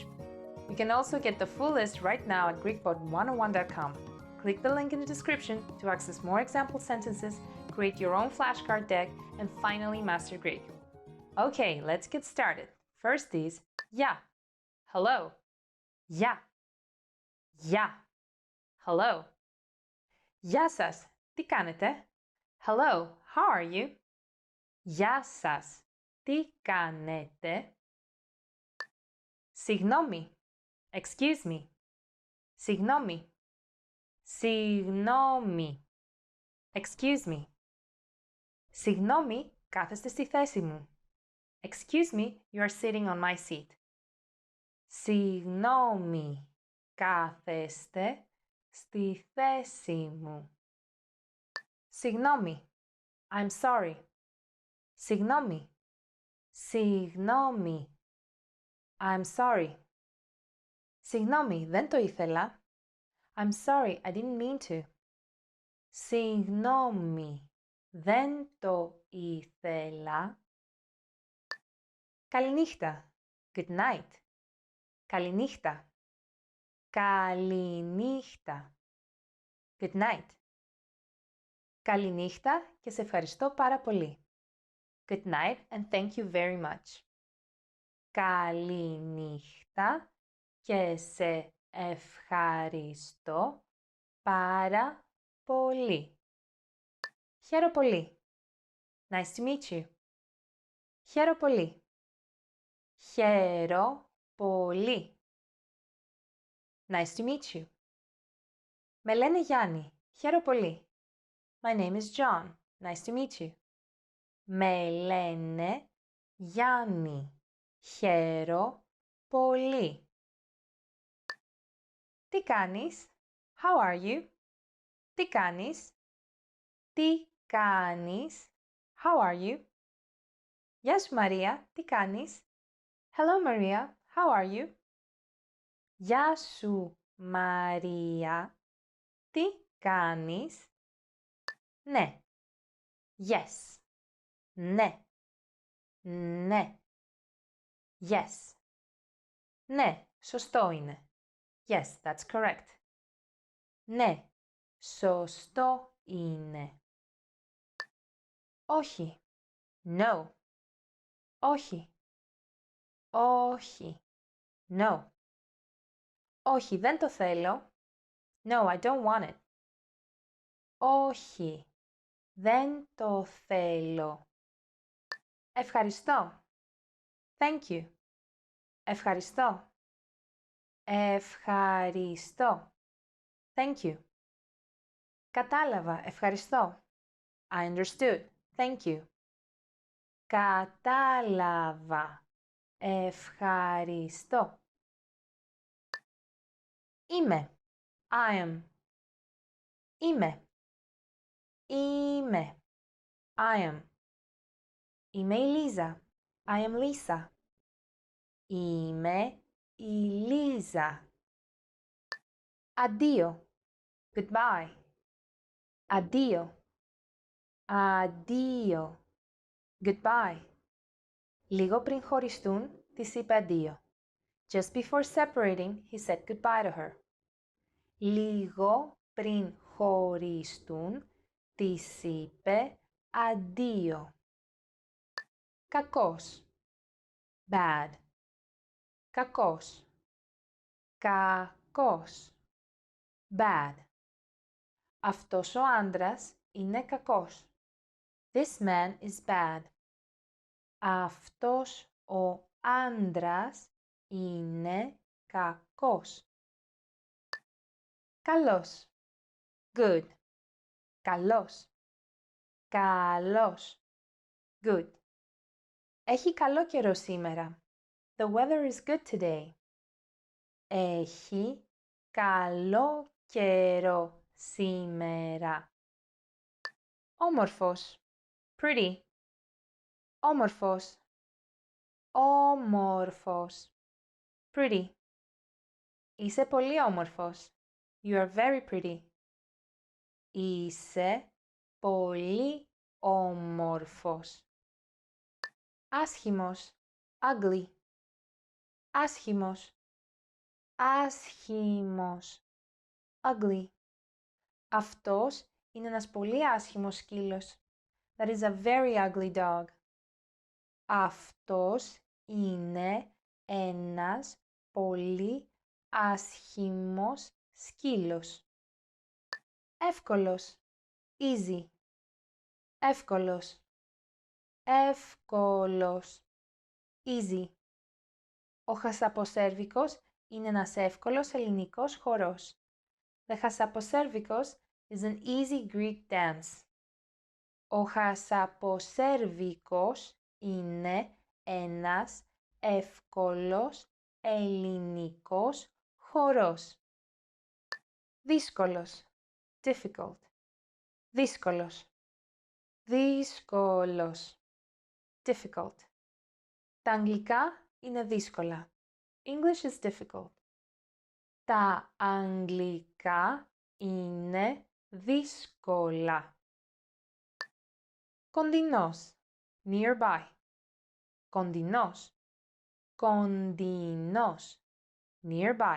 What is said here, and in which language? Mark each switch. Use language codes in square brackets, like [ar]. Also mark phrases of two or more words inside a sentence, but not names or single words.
[en] You can also get the full list right now at GreekPod101.com. Click the link in the description to access more example sentences, create your own flashcard deck, and finally master Greek. Okay, let's get started. First is ya. Hello. Ya. [el] Γεια. Hello. Γεια σας. Τι κάνετε? [en] Hello. How are you? [el] Γεια σας. Τι κάνετε? Συγγνώμη. [en] Excuse me. [el] Συγγνώμη. Συγγνώμη. [en] Excuse me. [el] Συγγνώμη, κάθεστε στη θέση μου. [en] Excuse me, you are sitting on my seat. [el] Συγγνώμη, κάθεστε στη θέση μου. Συγγνώμη. [en] I'm sorry. [el] Συγγνώμη. Συγγνώμη. [en] I'm sorry. [el] Συγγνώμη, δεν το ήθελα. [en] I'm sorry, I didn't mean to. [el] Συγγνώμη, δεν το ήθελα. [en] Καληνύχτα. Good night. [el] Καληνύχτα. Καληνύχτα. [en] Good night. [el] Καληνύχτα και σε ευχαριστώ πάρα πολύ. [en] Good night and thank you very much. [el] Καληνύχτα και σε ευχαριστώ πάρα πολύ. Χαίρο πολύ. [en] Nice to meet you. [el] Χαίρο πολύ. Χαίρο πολύ. [en] Nice to meet you. [el] Με λένε Γιάννη. Χαίρο πολύ. [en] My name is John. Nice to meet you. [el] Με λένε Γιάννη. Χαίρο πολύ. Τι κάνεις? [en] How are you? [el] Τι κάνεις? Τι κάνεις? [en] How are you? [el] Γεια σου Μαρία, τι κάνεις? [en] Hello Maria, how are you? [el] Γεια σου Μαρία, τι κάνεις? Ναι. Yes. Ναι. Ναι. Yes. Ναι, σωστό είναι. [en] Yes, that's correct. [el] Ναι, σωστό είναι. Όχι. No. Όχι. Όχι. No. Όχι, δεν το θέλω. [en] No, I don't want it. [el] Όχι. Δεν το θέλω. Ευχαριστώ. [en] Thank you. [el] Ευχαριστώ. Ευχαριστώ. [en] Thank you. [el] Κατάλαβα. Ευχαριστώ. [en] I understood. Thank you. [el] Κατάλαβα. Ευχαριστώ. [en] Είμαι. I am. [el] Είμαι. Είμαι. [en] I am. [el] Είμαι η Λίζα. [en] I am Lisa. [el] Είμαι η Λίζα. Αντίο. Goodbye. Αντίο. Αντίο. [en] Goodbye. [el] Λίγο πριν χωριστούν, της είπε αντίο. [en] Just before separating, he said goodbye to her. [el] Λίγο πριν χωριστούν, της είπε αντίο. Κακός. Bad. Κακός. Κακός. [en] Bad. [el] Αυτός ο άντρας είναι κακός. [en] This man is bad. [el] Αυτός ο άντρας είναι κακός. Καλός. Good. Καλός. Καλός. Good. Έχει καλό καιρό σήμερα. [en] The weather is good today. [el] Έχει καλό καιρό σήμερα. Όμορφος. Pretty. Όμορφος. Όμορφος. Pretty. Είσαι πολύ όμορφος. [en] You are very pretty. [el] Είσαι πολύ όμορφος. Άσχημος. Ugly. Άσχημος. Άσχημος. [en] Ugly. [el] Αυτός είναι ένας πολύ άσχημος σκύλος. [en] That is a very ugly dog. [el] Αυτός είναι ένας πολύ άσχημος σκύλος. Εύκολος, easy. Εύκολος, εύκολος, easy. Ο χασαποσέρβικος είναι ένας εύκολος ελληνικός χορός. [en] The χασαποσέρβικος is an easy Greek dance. [el] Ο χασαποσέρβικος είναι ένας εύκολος ελληνικός χορός. Δύσκολος, difficult. Δύσκολος, δύσκολος, difficult. Τα αγγλικά είναι δύσκολα. [en] English is difficult. [el] Τα αγγλικά είναι δύσκολα. Κοντινός, nearby. Κοντινός, κοντινός, nearby.